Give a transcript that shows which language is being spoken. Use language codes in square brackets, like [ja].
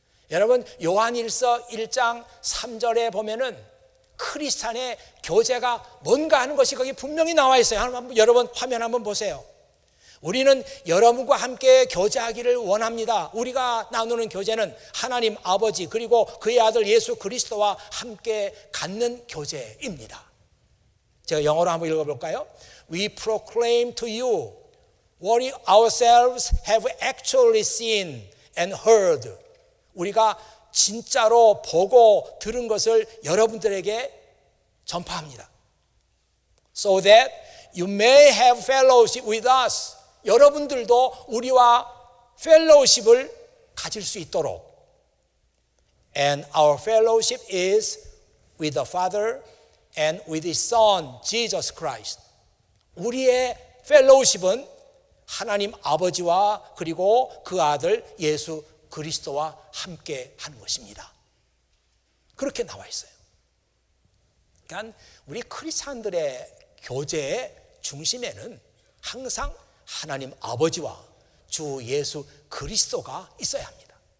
[ko] 여러분, 요한일서 1장 3절에 보면은 크리스찬의 교제가 뭔가 하는 것이 거기 분명히 나와 있어요. 여러분 화면 한번 보세요. 우리는 여러분과 함께 교제하기를 원합니다. 우리가 나누는 교제는 하나님 아버지 그리고 그의 아들 예수 그리스도와 함께 갖는 교제입니다. 제가 영어로 한번 읽어볼까요? [en] We proclaim to you what we ourselves have actually seen and heard. [ko] 우리가 진짜로 보고 들은 것을 여러분들에게 전파합니다. [en] So that you may have fellowship with us. [ko] 여러분들도 우리와 펠로우십을 가질 수 있도록. [en] And our fellowship is with the Father and with His Son, Jesus Christ. [ko] 우리의 펠로우십은 하나님 아버지와 그리고 그 아들 예수 그리스도와 함께 하는 것입니다. 그렇게 나와 있어요. 그러니까 우리 크리스찬들의 교제의 중심에는 항상 하나님 아버지와 주 예수 그리스도가 있어야 합니다.